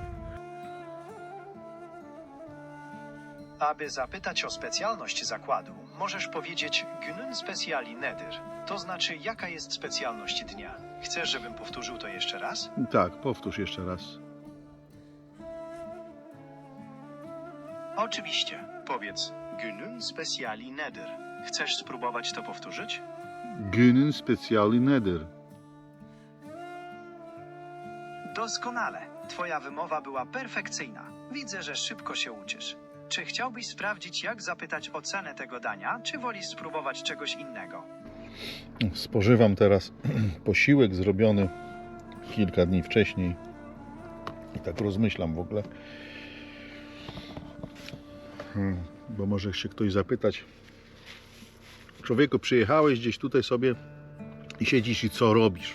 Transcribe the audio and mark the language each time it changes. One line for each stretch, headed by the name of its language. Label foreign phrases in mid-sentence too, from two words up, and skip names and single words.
Polish: Aby zapytać o specjalność zakładu, możesz powiedzieć
Turkish: Günün Speciali nedir?
Polish: To znaczy, jaka jest specjalność dnia. Chcesz, żebym powtórzył to jeszcze raz? Tak, powtórz jeszcze raz. Oczywiście. Powiedz
Turkish: Günün Speciali nedir?
Polish: Chcesz spróbować to powtórzyć?
Turkish: Günün Speciali nedir?
Polish: Doskonale. Twoja wymowa była perfekcyjna. Widzę, że szybko się uczysz. Czy chciałbyś sprawdzić, jak zapytać o cenę tego dania, czy wolisz spróbować czegoś innego? Spożywam teraz posiłek zrobiony kilka dni wcześniej i tak rozmyślam w ogóle, bo może się ktoś zapytać: człowieku, przyjechałeś gdzieś tutaj sobie i siedzisz i co robisz?